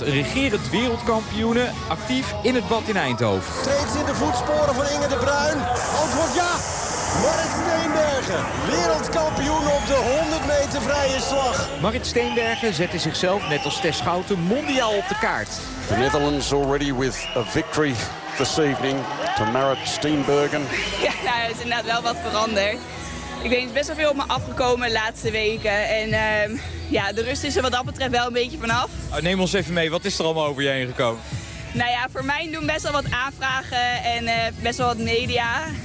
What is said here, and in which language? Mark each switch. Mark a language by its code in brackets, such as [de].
[nl] Regerend wereldkampioene, actief in het bad in Eindhoven. Treedt in de voetsporen van Inge de Bruin. Antwoord ja! Marit Steenbergen, wereldkampioen op de 100 meter vrije slag. Marit Steenbergen zette zichzelf, net als Tess Schouten, mondiaal op de kaart. [en] The Netherlands already with a victory this evening to Marit Steenbergen. [nl] Ja, nou, het is inderdaad wel wat veranderd. Ik weet best wel veel op me afgekomen de laatste weken. En de rust is er wat dat betreft wel een beetje vanaf. Neem ons even mee, wat is er allemaal over je heen gekomen? Nou ja, voor mij doen best wel wat aanvragen en best wel wat media.